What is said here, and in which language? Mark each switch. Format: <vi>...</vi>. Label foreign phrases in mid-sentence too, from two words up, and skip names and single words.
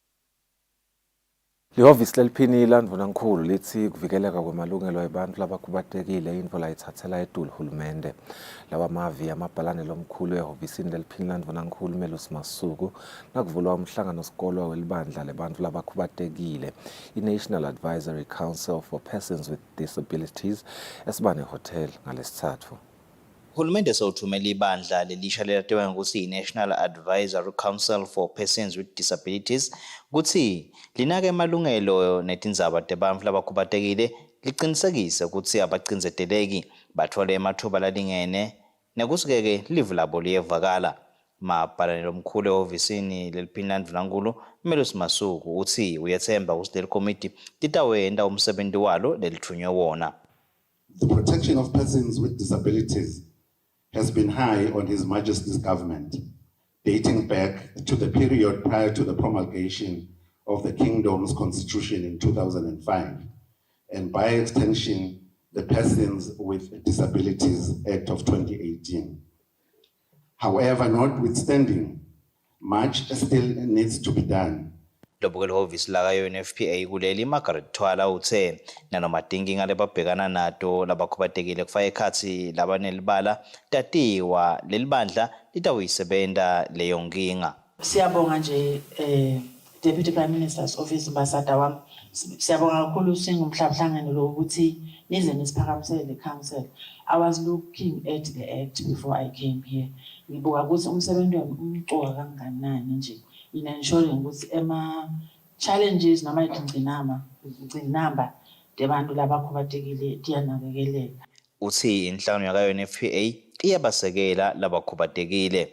<ss>Lihhovisi leliphini Ndvunankhulu lithi kuvikeleka kwemalungelo ebantfu labakhubatekile intfo layitsatsela etulu hulumende. Lawa mavi amabhalane lomkhulu ehhovisini leliphini Ndvunankhulu Melusi Masuku nakuvulwa umhlangano sikolo welibandla lebantfu labakhubatekile i-National Advisory Council for Persons with Disabilities Esibane Hotel ngalesithathu. Hulumende sewuthumela ibandla lelisha lelatewa ngokuthi i-National Advisory Council for Persons with Disabilities ukuthi linake emalungelo netindzaba tebantfu labakhubatekile licinisekise ukuthi abacindzeteleki bathole emathuba lalingene nekutsi-ke livu labo liyevakala. Mabhalane lomkhulu ehhovisini leliphini Ndvunankhulu Melusi Masuku uthi uyethemba ukuthi leli komiti litawenda umsebenti walo lelithunywe wona.</ss> <en>The protection of persons with disabilities has been high on His Majesty's government, dating back to the period prior to the promulgation of the Kingdom's Constitution in 2005, and by extension, the Persons with Disabilities Act of 2018. However, notwithstanding, much still needs to be done.</en> <ss>Lobuke lihhovisi laka UNFPA kuleli Margaret Twala uthe nanoma tinkinga lebabhekana nato labakhubatekile kufaka ekhatsi labanelibala tatiwa lelibandla litawuyisebenta leyo nkinga. Siyabonga nje</ss> <en>Deputy Prime Minister's Office Ambassador</en> <ss>wami siyabonga kakhulu singumhlangano lo ukuthi nize nisiphakamisele le council.</ss> <en>I was looking at the act before I came here.</en> <ss>Ngibuka ukuthi umsebenzi wami umcoka kanganani nje</ss> <en>in ensuring</en> <ss>ukuthi challenges noma ingcinamba debantu labakhubatekile tiyanakekeleka. Uthi inhlangano yaka UNFPA iyabasekela labakhubatekile.</ss>